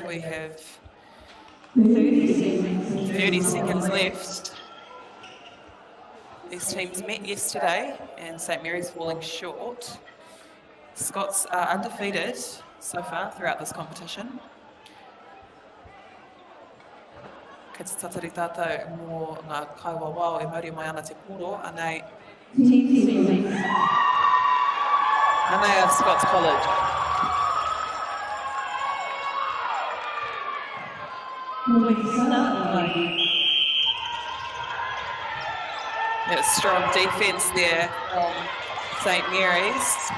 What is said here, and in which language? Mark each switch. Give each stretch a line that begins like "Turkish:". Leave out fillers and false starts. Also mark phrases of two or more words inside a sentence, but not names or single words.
English: We have 30 seconds left. These teams met yesterday, and St Mary's falling short. Scots are undefeated so far throughout this competition.
Māori: Kei te tatari tātou mō ngā kaiwawao e mauri mai ana te koro, anei a Scots College.
English: Yeah, strong defence there from St Mary's.